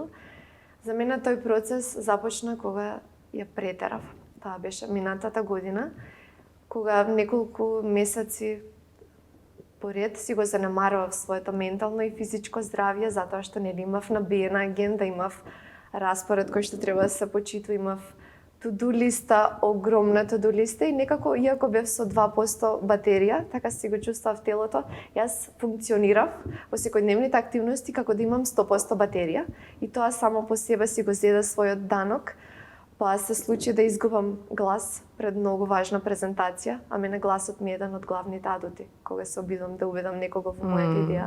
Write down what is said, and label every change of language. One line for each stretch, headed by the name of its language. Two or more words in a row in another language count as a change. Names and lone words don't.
Macedonian: За мене тој процес започна кога ја претерав. Таа беше минатата година, кога неколку месеци поред си го занемарував своето ментално и физичко здравје, затоа што нели имав набиена агенда, имав распоред кој што треба да се почитува, имав to-do листа, огромна to-do листа и некако, иако бев со 2% батерија, така си го чувствував телото, јас функционирав во секојдневните активности како да имам 100% батерија и тоа само по себе си го зеда својот данок, па се случи да изгубам глас пред многу важна презентација, а мене гласот ми е еден од главните адути, кога се обидам да уведам некого во мојата идеја.